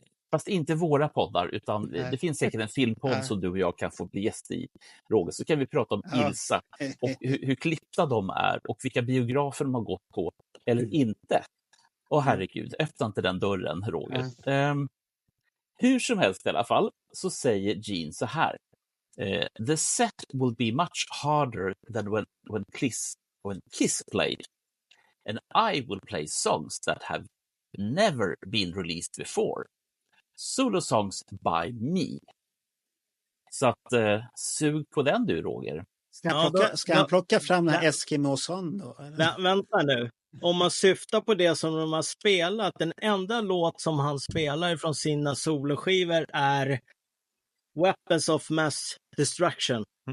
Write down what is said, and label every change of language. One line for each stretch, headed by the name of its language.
Swedish: Fast inte våra poddar, utan det finns säkert en filmpodd som du och jag kan få bli gäst i, Roger. Så kan vi prata om Ilsa och hur klippta de är och vilka biografer de har gått på eller inte. Och herregud, öppna inte den dörren, Roger. Hur som helst i alla fall så säger Gene så här.
English: The set will be much harder than when Kiss played. And I will play songs that have never been released before. Solo songs by me.
Swedish: Så att sug på den du, Roger. Ska han plocka fram den här Eskimo-sån då? Vänta nu. Om man syftar på det som de har spelat, den enda låt som han spelar från sina soloskivor är Weapons of Mass Destruction.